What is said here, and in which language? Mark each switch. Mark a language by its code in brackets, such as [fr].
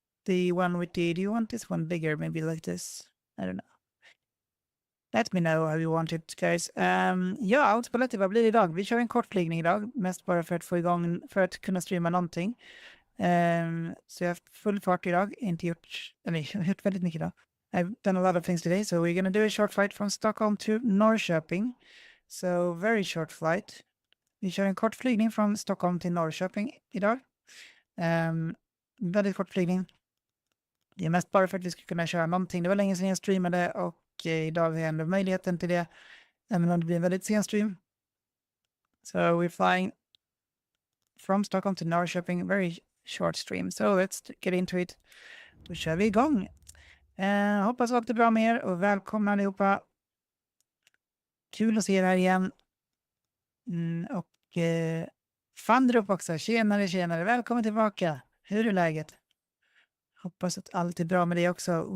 [en] The one with do you want this one bigger? Maybe like this? I don't know. Let me know how you want it, guys. [sv] Ja, Poletti, vad blir det idag? Vi kör en kortflygning idag. Mest bara för att få igång, för att kunna streama någonting. Så jag har haft full fart idag. Jag har gjort väldigt mycket idag. [en] I've done a lot of things today. So we're going to do a short flight from Stockholm to Norrköping. So very short flight. [sv] Vi kör en kortflygning från Stockholm till Norrköping idag. Väldigt kort flygning. Det är mest bara för att vi ska kunna köra någonting. Det var länge sedan jag streamade och idag har jag ändå möjligheten till det. Även om det blir en väldigt sen stream. [en] So we're flying from Stockholm to Norrköping. Very short stream. So let's get into it. [sv] Då kör vi igång. Hoppas att det är bra med er och välkomna allihopa. Kul att se er här igen. Och Fandrup också. Tjenare. Välkommen tillbaka. Hur är läget? Hoppas att allt är bra med dig också.